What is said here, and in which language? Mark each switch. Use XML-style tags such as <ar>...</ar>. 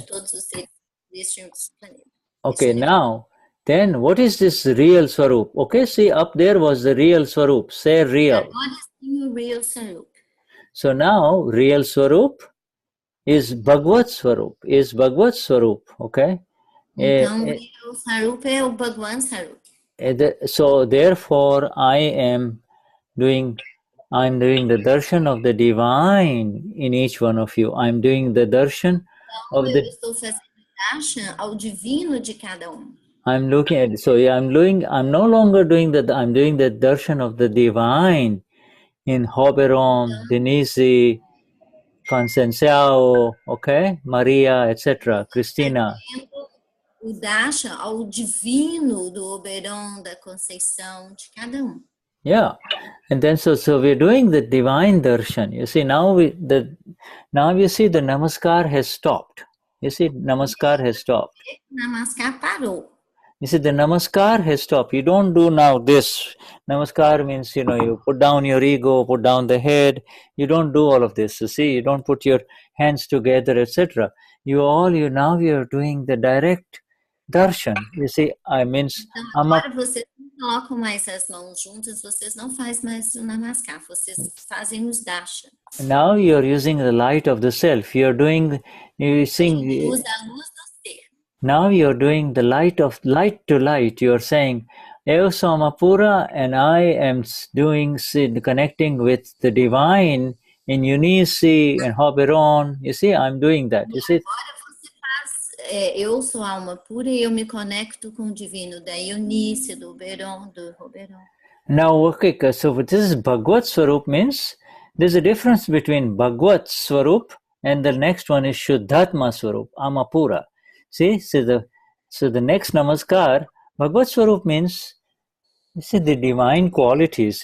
<pt>de todos os seres deste planeta.</pt> <en>Okay, now, then what is this real Swarup? Okay, see, up there was the real Swarup, say real. What is the real Swarup? So now, real Swarup is Bhagavad Swarup, okay?</en> <pt>Então, o Swarup é o Bhagwan Swarup.</pt> <en>So therefore, I'm doing the darshan of the divine in each one of you. I'm doing the darshan of the...</en> <pt>Estou fazendo darshan ao divino de cada</pt> <en>I'm looking at, so yeah, I'm no longer doing that, I'm doing the darshan of the divine in Hoberon, Denise, Concenciao, okay, Maria, etc., Cristina.</en> <pt>O darshan ao divino do Oberon, da Conceição, de cada</pt> <en>Yeah, and then so we're doing the divine darshan. You see, now you see the namaskar has stopped. You see, namaskar has stopped.</en> <pt>Namaskar parou.</pt> <en>You see, the namaskar has stopped. You don't do now this. Namaskar means, you put down your ego, put down the head. You don't do all of this. You see, you don't put your hands together, etc. Now you're doing the direct darshan. You see,</en> <pt>Agora vocês não colocam mais as mãos juntas, vocês não fazem mais o namaskar, vocês fazem os darshan.</pt> <en>Now you're using the light of the self. You sing.</en> <pt>Usa a luz do ser.</pt> <en>Now you're doing the light to light. You're saying, Eu Seu Swabhaav, and I am connecting with the divine in Eunice and Hoberon. You see, I'm doing that. You see.</en> <pt>Agora você faz, eu sou alma pura e eu me conecto com o divino da Eunice, do Oberon, do Hoberon.</pt> <en>Now, okay, so this is Bhagavad Swarup means there's a difference between Bhagavad Swarup and the next one is Shuddhatma Swarup, Amapura. See, so the next namaskar, Bhagavad Swarup means, you see, the divine qualities.</en>